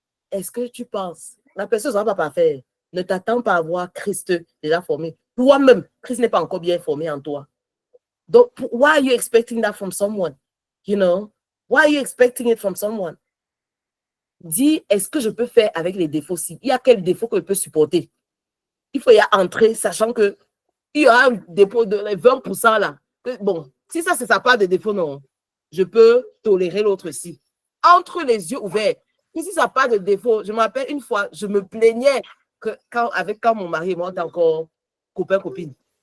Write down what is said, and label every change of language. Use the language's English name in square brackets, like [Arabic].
[French] Est-ce que tu penses, la personne ne sera pas parfaite, ne t'attends pas à voir Christ déjà formé. Toi-même, Christ n'est pas encore bien formé en toi. [English] Donc, why are you expecting that from someone? You know? Why are you expecting it from someone? [French] Dis, est-ce que je peux faire avec les défauts-ci? Il y a quel défaut que je peux supporter? Il faut y entrer, sachant que il y aura un dépôt de 20% là. Bon, si ça, c'est sa part de défaut, non. Je peux tolérer l'autre ci. Entre les yeux ouverts. Si ça n'a pas de défaut, je me rappelle une fois, je me plaignais que quand mon mari et moi, on était encore copain-copine.